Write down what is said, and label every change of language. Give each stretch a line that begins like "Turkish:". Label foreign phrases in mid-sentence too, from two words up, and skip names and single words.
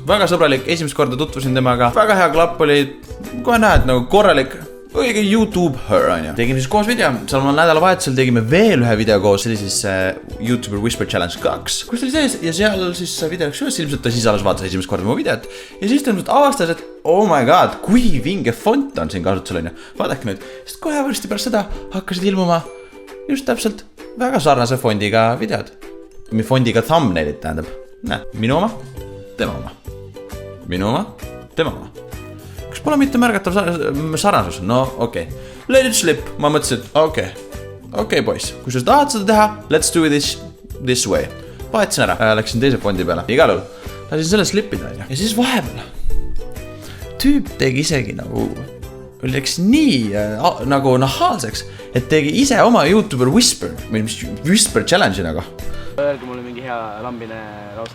Estonian: Väga sõbralik, esimest korda tutvusin temaga. Väga hea klapp oli, kohe näed, nagu korralik. Õige YouTube her, on ju. Tegime siis koos video. Seal nädala vahetusel tegime veel ühe video koos. See oli siis YouTuber Whisper Challenge 2. Kus oli sees ja seal siis video läks üles. Ilmselt ta siis alles vaatas esimest korda mu videot. Ja siis ta ilmselt avastas, et
English: oh my god,
Estonian: kui vinge font on siin kasutusel, on ju. Vaadake nüüd. Sest kohe varsti pärast seda hakkasid ilmuma just täpselt väga sarnase fondiga videod. Fondiga thumbnailit tähendab. Näe, minu oma, tema oma. Minu oma, tema oma. Kas pole mitte märgatav sarnasus? No okei.
English: Let it slip.
Estonian: Ma mõtlesin, et okei poiss. Kui sa tahad seda teha,
English: let's do this way.
Estonian: Vahetsin ära. Läksin teise fondi peale. Igal juhul. Lasin selle slipida. Ja siis vahepeal. Tüüp tegi isegi nagu läks nii nagu nahaalseks, et tegi ise oma YouTuber Whisper Challenge'i nagu. Öelge mulle mingi hea lambine lause.